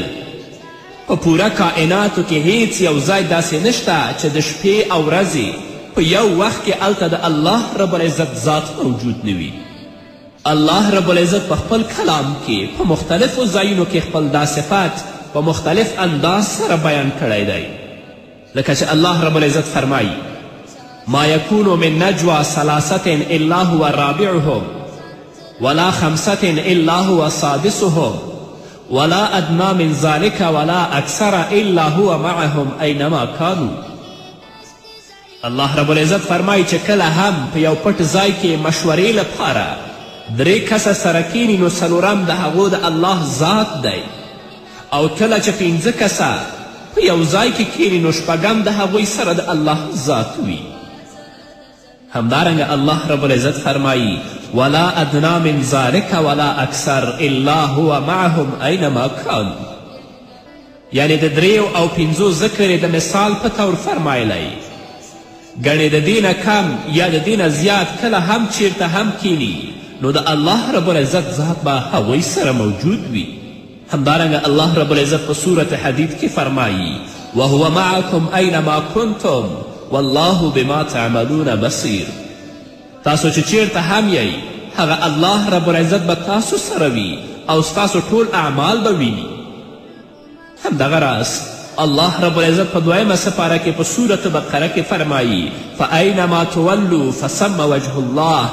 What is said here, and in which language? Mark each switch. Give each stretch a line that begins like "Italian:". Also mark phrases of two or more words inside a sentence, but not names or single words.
Pashto: په پوره کائناتو کې هیڅ یو ځای داسې نشته چې د شپې او ورځې په یو وخت کې هلته د
Arabic: الله رب العزت
Pashto: ذات موجود نه وي.
Arabic: الله رب العزت
Pashto: په خپل کلام کې په مختلفو ځایونو کې خپل دا صفات په مختلف انداز سره بیان کړی دی. لکه چې
Arabic: الله رب العزت
Pashto: فرمایي:
Arabic: ما یکون من نجوى ثلاثة الا هو رابعهم ولا خمسة الا هو سادسهم ولا ادنا من ذلك ولا اکثر الا هو معهم اینما کانوا. الله رب العزت
Pashto: فرمایي چې کله هم په یو پټ ځای کې مشورې لپاره 3 کسه سره کینی نو څلورم د هغو د الله ذات دی، او کله چې 5 کسه په یو ځای کې کینی نو شپږم د هغوی سره د الله ذات وي. همدارنګه
Arabic: الله رب العزت
Pashto: فرمایي:
Arabic: ولا ادنا من ذلك ولا اکثر الا هو معهم اینما کانوا.
Pashto: یعنی د 3 او 5 ذکر د مثال په طور فرمایلی. ګڼې د دې نه کم یا د دې نه زیات کله هم چیرته هم کینی نو د
Arabic: الله رب العزت
Pashto: ذات به هغوی سره موجود وي. همدارنګه
Arabic: الله رب العزت
Pashto: په صورت حدید کې فرمایي:
Arabic: وهو معکم اینما کنتم والله بما تعملون بصیر.
Pashto: تاسو چې چیرته هم یی هغه
Arabic: الله رب العزت
Pashto: به تاسو سره وي او ستاسو ټول اعمال به ویني. همدغه راز
Arabic: الله رب العزت
Pashto: په 2 سپاره کې په صورت بقره کې فرمایي:
Arabic: فاینما تولوا فثم وجه الله.